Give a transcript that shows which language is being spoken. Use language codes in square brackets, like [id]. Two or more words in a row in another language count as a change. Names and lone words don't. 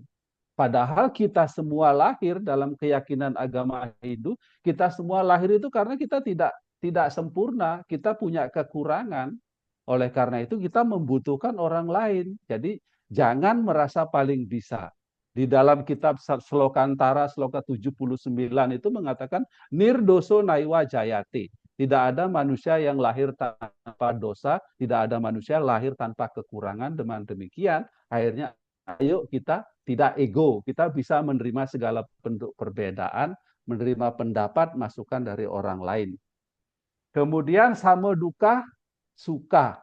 [id] Padahal kita semua lahir dalam keyakinan agama Hindu, kita semua lahir itu karena kita tidak sempurna, kita punya kekurangan. Oleh karena itu kita membutuhkan orang lain. Jadi jangan merasa paling bisa. Di dalam kitab Slokantara, Sloka 79 itu mengatakan [sa] nirdoso naiwa jayate. [id] Tidak ada manusia yang lahir tanpa dosa, tidak ada manusia lahir tanpa kekurangan. Dengan demikian, akhirnya ayo kita tidak ego, kita bisa menerima segala bentuk perbedaan, menerima pendapat, masukan dari orang lain. Kemudian sama duka, suka.